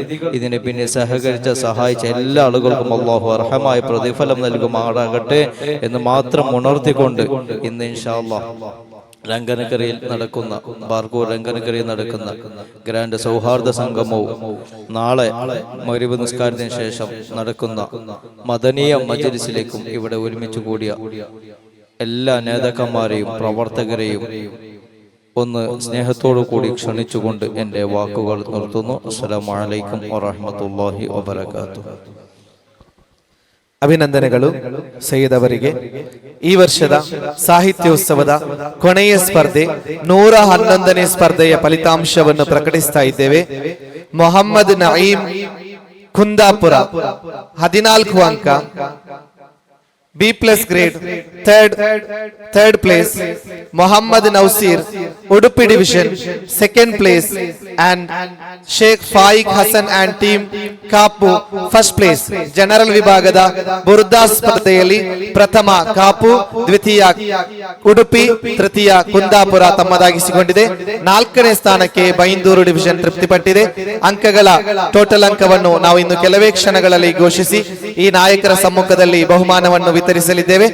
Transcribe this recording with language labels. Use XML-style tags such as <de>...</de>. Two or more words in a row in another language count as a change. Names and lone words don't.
<ml>ഇതിനെ പിന്നെ സഹകരിച്ച, സഹായിച്ച എല്ലാ ആളുകൾക്കും അല്ലാഹു അർഹമായ പ്രതിഫലം നൽകുമാറാകട്ടെ എന്ന് മാത്രം ഉണർത്തിക്കൊണ്ട് ഇന്ന്</ml> <ar>إن شاء الله</ar> <ml>രംഗനഗറിയിൽ നടക്കുന്ന, ബാർക്കോ രംഗനഗറിയിൽ നടക്കുന്ന ഗ്രാൻഡ് സൗഹാർദ്ദ സംഗമവും നാളെ മഗ്‌രിബ് നിസ്കാരത്തിന് ശേഷം നടക്കുന്ന മദനിയ മജ്‌ലിസിലേക്കും ഇവിടെ ഒരുമിച്ച് കൂടിയ എല്ലാ നേതാക്കന്മാരെയും പ്രവർത്തകരെയും ഒന്ന് സ്നേഹത്തോടു കൂടി ക്ഷണിച്ചുകൊണ്ട് എൻ്റെ വാക്കുകൾ നിർത്തുന്നു.</ml> <ar>السلام عليكم ورحمة الله وبركاته.</ar> <kn>ಅಭಿನಂದನೆಗಳು ಸೈಯದ್ ಅವರಿಗೆ. ಈ ವರ್ಷದ ಸಾಹಿತ್ಯೋತ್ಸವದ ಕೊನೆಯ ಸ್ಪರ್ಧೆ 111ನೇ ಸ್ಪರ್ಧೆಯ ಫಲಿತಾಂಶವನ್ನು ಪ್ರಕಟಿಸ್ತಾ ಇದ್ದೇವೆ. ಮೊಹಮ್ಮದ್ ನঈಮ್ ಕುಂದಾಪುರ 14 ಅಂಕ,</kn> <en>B+ grade, third place. Muhammad Nausir, Udupi division, 2nd place, and Sheikh Faik Hassan and team ಕಾಪು first place.</en> <kn>ಜನರಲ್ ವಿಭಾಗದ ಬುರ್ದಾ ಸ್ಪರ್ಧೆಯಲ್ಲಿ ಪ್ರಥಮ ಕಾಪು, ದ್ವಿತೀಯ ಉಡುಪಿ, ತೃತೀಯ ಕುಂದಾಪುರ ತಮ್ಮದಾಗಿಸಿಕೊಂಡಿದೆ. 4ನೇ ಸ್ಥಾನಕ್ಕೆ ಬೈಂದೂರು ಡಿವಿಷನ್ ತೃಪ್ತಿಪಟ್ಟಿದೆ. ಅಂಕಗಳ ಟೋಟಲ್ ಅಂಕವನ್ನು ನಾವು ಇನ್ನು ಕೆಲವೇ ಕ್ಷಣಗಳಲ್ಲಿ ಘೋಷಿಸಿ ಈ ನಾಯಕರ ಸಮ್ಮುಖದಲ್ಲಿ ಬಹುಮಾನವನ್ನು ವಿತರಿಸಲಿದ್ದೇವೆ.</kn>